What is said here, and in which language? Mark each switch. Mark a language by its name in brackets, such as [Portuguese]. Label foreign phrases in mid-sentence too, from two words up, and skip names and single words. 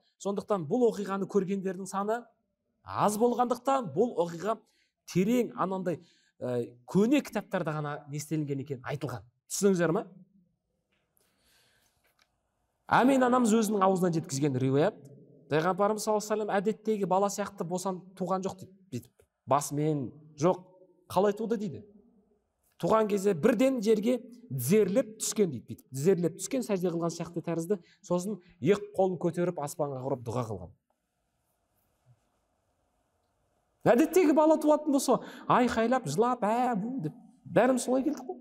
[Kazakh] Сондықтан бұл оқиғаны көргендердің саны аз болғандықтан бұл оқиға терең анандай көне кітаптарда ғана нестелінген екен айтылған. Түсініңіздер ме? Амин анамыз өзінің аузынан жеткізген риуаят, Пайғамбарымыз [Arabic] صلى الله عليه وسلم [Kazakh] әдеттегі бала сияқты босан туған жоқ дейді. Басымен жоқ, қалай туды дейді. Туған кезде бірден жерге тізерлеп түскен дейді. Тізерлеп түскен, сәжде қылған сияқты тәрізді. Сосын екі қолын көтеріп аспанға қарап дұға қылған. Әдеттегі бала туатын болса, айқайлап, жылап, деп бәріміз солай келдік қой.